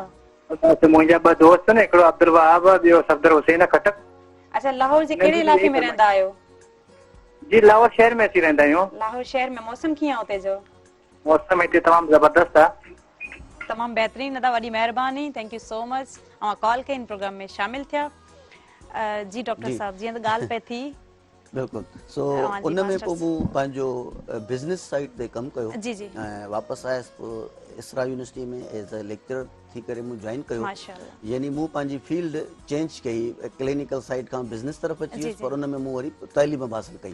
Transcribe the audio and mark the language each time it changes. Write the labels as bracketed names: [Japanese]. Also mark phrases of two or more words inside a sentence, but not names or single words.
[Sindhi] मुंहिंजा ॿ दोस्त आहिनि, हिकिड़ो अब्दुल वहाब, ॿियो सफदर हुसैन खटक। अच्छा, लाहौर जे कहिड़े इलाइक़े में रहंदा आहियो? जी लाहौर शहर में अची रहंदा आहियूं। लाहौर शहर में मौसम कीअं आहे उते जो? मौसम हिते तमामु ज़बरदस्त आहे। तमामु बहितरीन अदा, वॾी महिरबानी, [English] thank you so much. [Sindhi] अवां कॉल कई, इन प्रोग्राम में शामिल थिया। जी डॉक्टर साहब, जीअं त ॻाल्हि पई थी बिल्कुलु, सो उन में पोइ मूं पंहिंजो [English] business side [Sindhi] ते कमु कयो ऐं वापसि आयसि। पोइ इसरा यूनिवर्सिटी में [English] as a lecturer [Sindhi] थी करे मूं जॉइन कयो। यानी मूं पंहिंजी फील्ड चेंज कई, [English] clinical side [Sindhi] खां बिज़नेस तरफ़ अची वियुसि, पर उन में मूं वरी तइलीम हासिल कई।